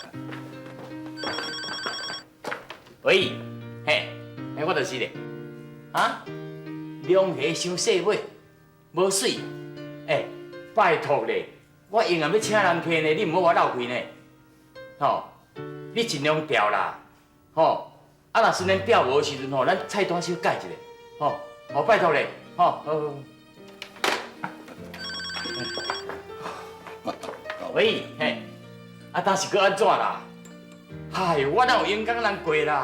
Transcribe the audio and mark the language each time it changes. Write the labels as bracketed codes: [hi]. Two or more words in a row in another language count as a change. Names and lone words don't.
[nan] 喂，嘿，哎，我就是咧。啊，龙虾伤细尾，无水。哎，拜托咧，我硬要请人客呢，你唔好我闹开呢。吼，你尽量调啦。吼，啊，若顺便调无的时阵吼，咱菜单小改一下。吼，好拜托咧。吼，好。喂，嘿，啊，当是搁安怎啦？嗨，我哪有勇敢人过啦？